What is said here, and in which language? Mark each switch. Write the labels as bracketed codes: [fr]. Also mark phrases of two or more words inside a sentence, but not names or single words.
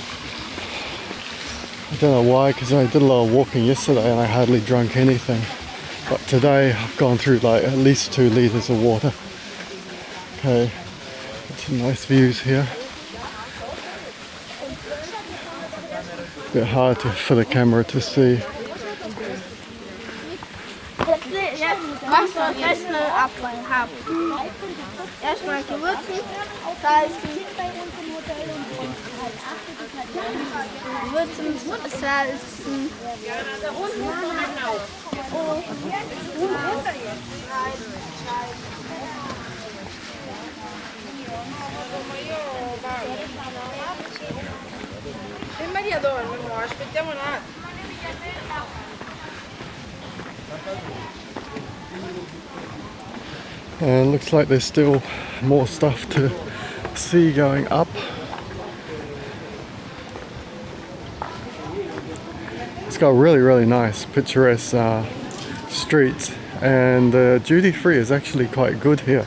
[en] I don't know why, because I did a lot of walking yesterday and I hardly drank anything. But today I've gone through like at least 2 liters of water. Okay, some nice views here. Bit hard for the camera to see. [de] Erstmal gewürzen, salzen, salzen. [it] E Maria dorme, mo, aspettiamo un attimo. [en] And it looks like there's still more stuff to see going up. It's got really nice picturesque streets, and duty free is actually quite good here.